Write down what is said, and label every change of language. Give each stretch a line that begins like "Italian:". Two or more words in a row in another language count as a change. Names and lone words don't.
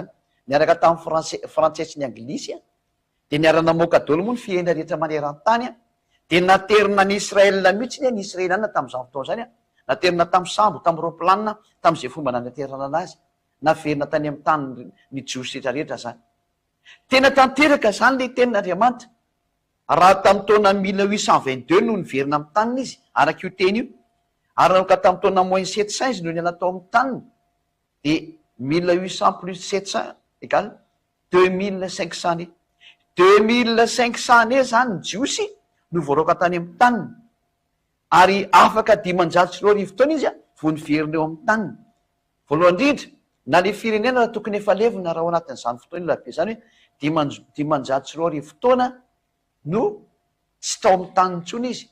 Malagasy: Niaraka tamin'ny frantsay sy ny anglisy de niara-namoaka daholo moa ny fiaina rehetra maneran-tany de naterina ny Israelina mihitsiny ny Israeliana tamin'izany fotoana zany naterina tamin'ny sambo, tamin'ny roplanina, tamin'izay fomba nanaterana anazy. Naverina tany amin'ny tany ny jiosy rehetrarehetra zany. Tena tanteraka zany le tenin'Andriamanitra. Raha tamin'ny taona 1822 no niverina amin'ny taniny izy, araka io teny io. Ary nanomboka tamin'ny taona moins 700 izy no niala tao amin'ny taniny. De 1800 plus 700 égale 2500 e. 2500 zany ny jiosy no voaroaka tany amin'ny taniny. Ary afaka 540 taona izy vao niverina eo amin'ny taniny. Voalohany indrindra, na le firenena raha tokony efa levina raha ao anatin'izany fotoana io labe zany hoe 540 taona no tsy tao amin'ny taniny intsony izy.